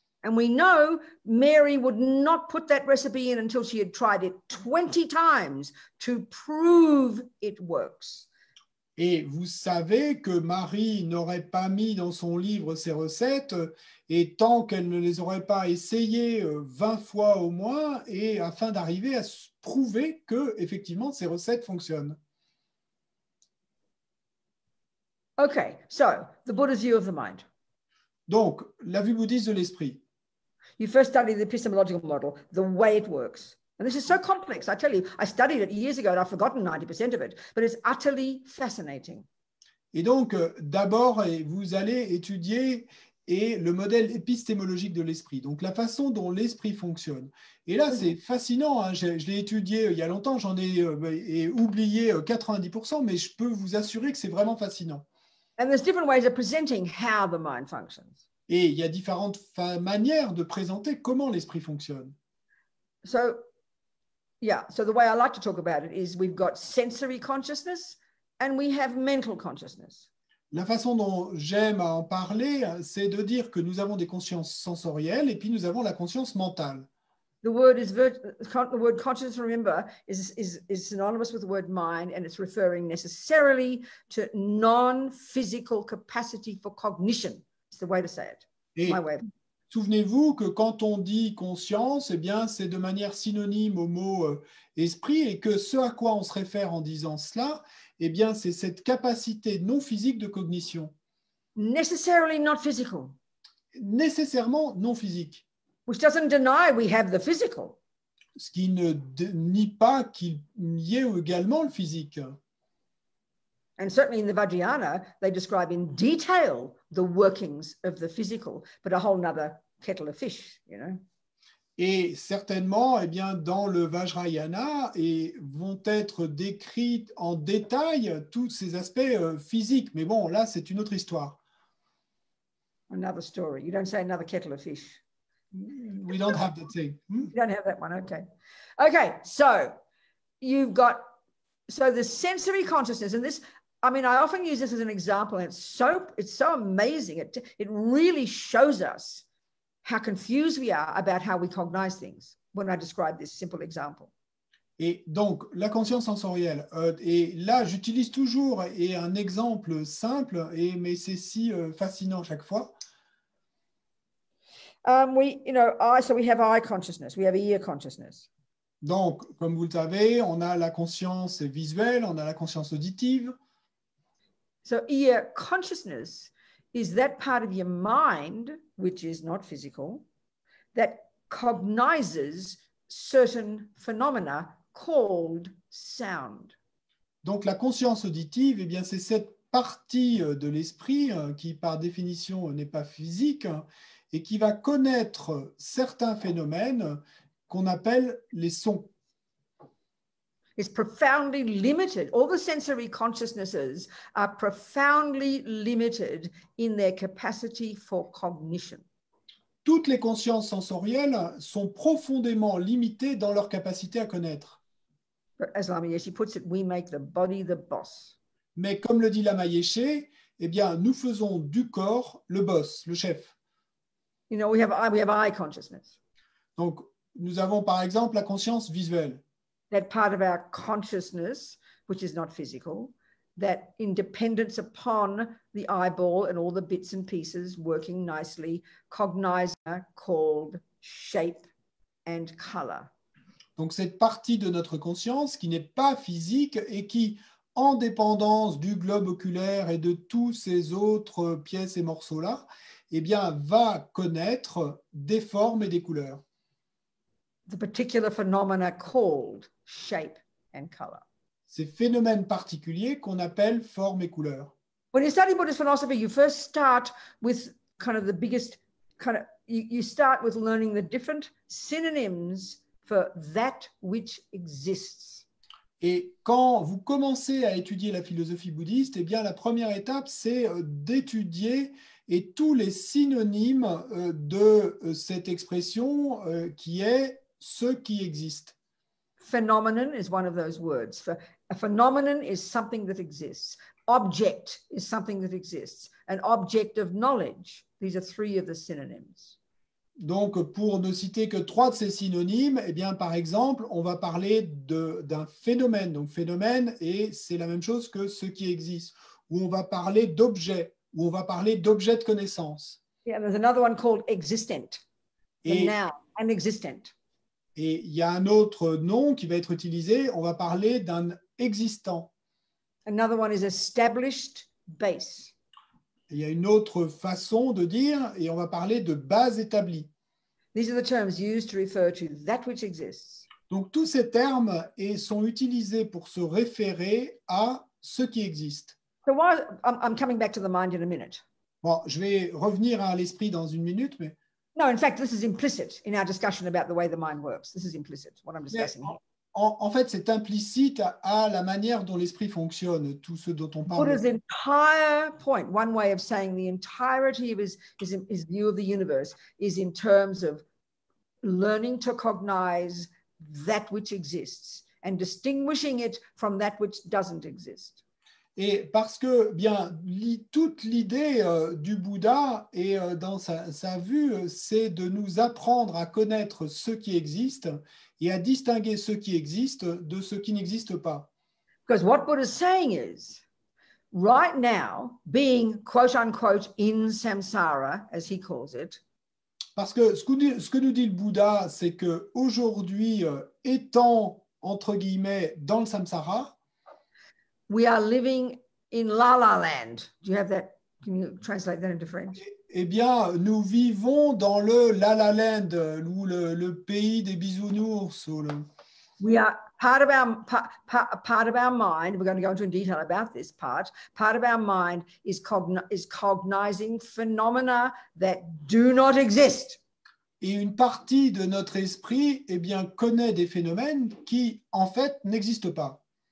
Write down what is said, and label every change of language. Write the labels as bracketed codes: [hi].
[en] And we know Mary would not put that recipe in until she had tried it 20 times to prove it works. [fr] Et vous savez que Marie n'aurait pas mis dans son livre ces recettes, et tant qu'elle ne les aurait pas essayées 20 fois au moins, et afin d'arriver à prouver que effectivement ces recettes fonctionnent. [en] Okay, so the Buddha's view of the mind. [fr] Donc, la vue bouddhiste de l'esprit. [en] You first study the epistemological model, the way it works. And this is so complex. I tell you, I studied it years ago and I've forgotten 90% of it, but it's utterly fascinating. [fr] Et donc, d'abord, vous allez étudier le modèle épistémologique de l'esprit, donc la façon dont l'esprit fonctionne. Et là, c'est fascinant, hein. Je l'ai étudié il y a longtemps, j'en ai oublié 90%, mais je peux vous assurer que c'est vraiment fascinant. [en] And there's different ways of presenting how the mind functions. [fr] Et il y a différentes manières de présenter comment l'esprit fonctionne. [en] So, yeah, so the way I like to talk about it is we've got sensory consciousness and we have mental consciousness. [fr] La façon dont j'aime en parler, c'est de dire que nous avons des consciences sensorielles et puis nous avons la conscience mentale. [en] The word consciousness, remember, is synonymous with the word mind, and it's referring necessarily to non-physical capacity for cognition. It's the way to say it. [fr] Et [en] my way. [fr] Souvenez-vous que quand on dit conscience, eh bien, c'est de manière synonyme au mot esprit, et que ce à quoi on se réfère en disant cela, eh bien, c'est cette capacité non physique de cognition. [en] Necessarily not physical. [fr] Nécessairement non physique. [en] Which doesn't deny we have the physical. [fr] Ce qui ne nie pas qu'il y ait également le physique. [en] And certainly in the Vajrayana, they describe in detail the workings of the physical, but a whole nother kettle of fish, you know. [fr] Et certainement, eh bien, dans le Vajrayana, vont être décrits en détail tous ces aspects physiques. Mais bon, là, c'est une autre histoire. [en] Another story. You don't say another kettle of fish. We don't have that thing. You don't have that one, okay. Okay, so you've got, so the sensory consciousness, and this, I mean, I often use this as an example, and it's so amazing. It really shows us how confused we are about how we cognize things when I describe this simple example. [fr] Et donc, la conscience sensorielle. Et là, j'utilise toujours un exemple simple, mais c'est si fascinant chaque fois. [en] So we have eye consciousness, we have ear consciousness. [fr] Donc, comme vous le savez, on a la conscience visuelle, on a la conscience auditive. [en] So ear consciousness is that part of your mind, which is not physical, that cognizes certain phenomena called sound. [fr] Donc, la conscience auditive, eh bien, c'est cette partie de l'esprit qui, par définition, n'est pas physique et qui va connaître certains phénomènes qu'on appelle les sons. [en] It's profoundly limited. All the sensory consciousnesses are profoundly limited in their capacity for cognition. [fr] Toutes les consciences sensorielles sont profondément limitées dans leur capacité à connaître. [en] But as Lama Yeshe puts it, we make the body the boss. [fr] Mais comme le dit Lama Yeshe, eh bien, nous faisons du corps le boss, le chef. [en] You know, we have eye consciousness. [fr] Donc, nous avons par exemple la conscience visuelle. [en] That part of our consciousness, which is not physical, that in dependence upon the eyeball and all the bits and pieces working nicely, cognizer called shape and color. [fr] Donc, cette partie de notre conscience qui n'est pas physique et qui, en dépendance du globe oculaire et de tous ces autres pièces et morceaux-là, eh bien, va connaître des formes et des couleurs. [en] The particular phenomena called shape and color. [fr] Ces phénomènes particuliers qu'on appelle formes et couleurs. [en] When you study Buddhist philosophy, you first start with kind of the biggest you start with learning the different synonyms for that which exists. [fr] Et quand vous commencez à étudier la philosophie bouddhiste, eh bien, la première étape, c'est d'étudier et tous les synonymes de cette expression qui est ce qui existe. [en] Phenomenon is one of those words. A phenomenon is something that exists. Object is something that exists. An object of knowledge. These are three of the synonyms. [fr] Donc, pour ne citer que 3 de ces synonymes, eh bien, par exemple, on va parler d'un phénomène. Donc, phénomène, et c'est la même chose que ce qui existe. Ou on va parler d'objet, ou on va parler d'objet de connaissance. [en] Yeah, there's another one called existent. The noun, an existent. [fr] Et il y a un autre nom qui va être utilisé, on va parler d'un existant. [en] Another one is established base. [fr] Il y a une autre façon de dire, et on va parler de base établie. [en] These are the terms used to refer to that which exists. [fr] Donc, tous ces termes sont utilisés pour se référer à ce qui existe. [en] So I'm coming back to the mind in a minute. [fr] Bon, je vais revenir à l'esprit dans une minute, mais... [en] No, in fact, this is implicit in our discussion about the way the mind works. This is implicit, what I'm discussing here. [fr] En fait, c'est implicite à la manière dont l'esprit fonctionne, tout ce dont on parle. [en] Buddha's entire point, one way of saying the entirety of his view of the universe is in terms of learning to cognize that which exists and distinguishing it from that which doesn't exist. [fr] Et parce que, bien, toute l'idée du Bouddha et dans sa vue, c'est de nous apprendre à connaître ce qui existe et à distinguer ce qui existe de ce qui n'existe pas. [en] Because what Buddha is saying is, right now, being quote unquote in samsara, as he calls it. [fr] Parce que ce que nous dit le Bouddha, c'est que aujourd'hui, étant entre guillemets dans le samsara, [en] we are living in la la land. Do you have that? Can you translate that into French? [fr] Eh bien, nous vivons dans le La La Land, ou le pays des bisounours. [en] We are part of our mind. We're going to go into detail about this part. Part of our mind is cognizing phenomena that do not exist. [fr] Et une partie de notre esprit, eh bien, connaît des phénomènes qui, en fait, n'existent pas.